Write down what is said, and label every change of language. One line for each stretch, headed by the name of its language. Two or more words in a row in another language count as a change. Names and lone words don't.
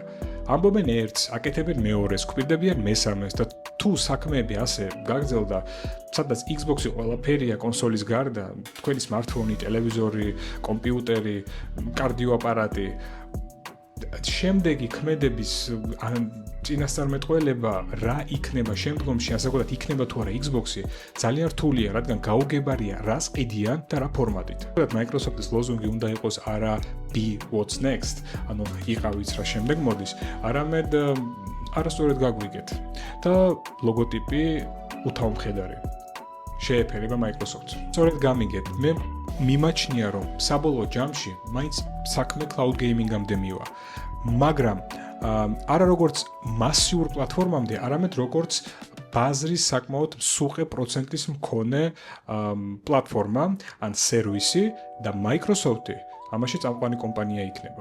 Georgian: ამბობენ ერთს, აკეთებენ მეორეს, გვპირდებიან მესამეს და თუ საქმეები ასე გაგრძელდა, სადაც Xbox-ი ყველაფერია კონსოლის გარდა, თქვენი smartphone-ი, ტელევიზორი, კომპიუტერი, კარდიო აპარატი, შემდეგი ქმედების წინასწარმეტყველება რა იქნება შემდგომში, ასაკოდათ იქნება თუ არა Xbox-ი, ძალიან რთულია, რადგან გაუგებარია რას ყიდიან და რა ფორმატით. Microsoft-ის ლოზუნგი უნდა იყოს არა
English: be what's next,
Georgian: ანუ იყავით რა შემდეგ მოდის, არამედ არასწორად გაგვიგეთ და ლოგოტიპი უთავმხედარი შეეფერება Microsoft-ს. სწორედ გამიგეთ, მე მიმაჩნია, რომ საბოლოო ჯამში მაინც საქმე
English: cloud gaming-
Georgian: ამდე მივა, მაგრამ არა როგორც მასიურ პლატფორმამდე, არამედ როგორც ბაზრის საკმაოდ მსუყე პროცენტის მქონე პლატფორმა ან სერვისი და Microsoft-ი ამაში წამყვანი კომპანია იქნება.